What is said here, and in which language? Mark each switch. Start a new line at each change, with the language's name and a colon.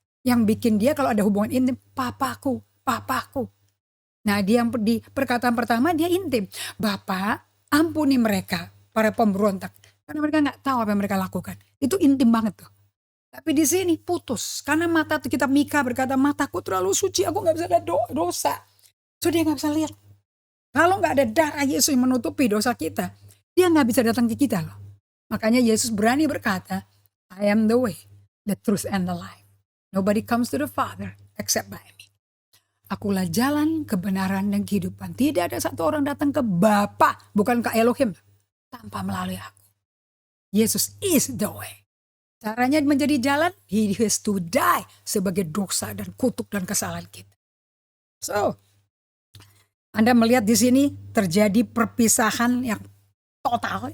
Indonesian: Yang bikin dia kalau ada hubungan intim, papaku. Nah dia yang di perkataan pertama dia intim, Bapak ampuni mereka, para pemberontak, karena mereka gak tahu apa yang mereka lakukan. Itu intim banget tuh. Tapi di sini putus, karena mata kitab Mika berkata, mataku terlalu suci, aku gak bisa lihat dosa. So dia gak bisa lihat. Kalau gak ada darah Yesus yang menutupi dosa kita, dia gak bisa datang ke kita loh. Makanya Yesus berani berkata,
English: I am the way, the truth and the life. Nobody comes to the Father except by me.
Indonesian: Akulah jalan, kebenaran, dan kehidupan. Tidak ada satu orang datang ke Bapa, bukan ke Elohim, tanpa melalui aku. Yesus
English: is the way.
Indonesian: Caranya menjadi jalan,
English: he has to die
Indonesian: sebagai dosa dan kutuk dan kesalahan kita. So, Anda melihat di sini terjadi perpisahan yang total.